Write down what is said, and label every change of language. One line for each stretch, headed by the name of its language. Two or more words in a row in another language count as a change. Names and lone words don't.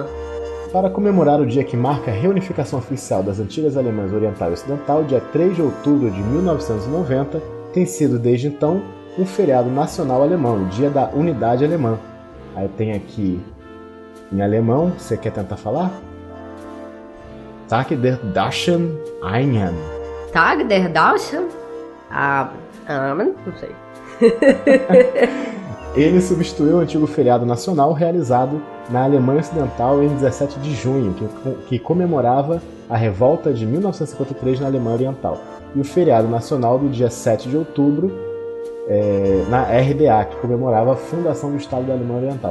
Portuguese: Para comemorar o dia que marca a reunificação oficial das antigas Alemanhas Oriental e Ocidental, dia 3 de outubro de 1990, tem sido desde então um feriado nacional alemão, o Dia da Unidade Alemã. Aí tem aqui em alemão, você quer tentar falar?
German: Tag der Deutschen Einheit. Tag der Deutschen?
Portuguese: Não sei. Ele substituiu o antigo feriado nacional realizado na Alemanha Ocidental em 17 de junho, que comemorava a revolta de 1953 na Alemanha Oriental, e o feriado nacional do dia 7 de outubro na RDA, que comemorava a fundação do Estado da Alemanha Oriental.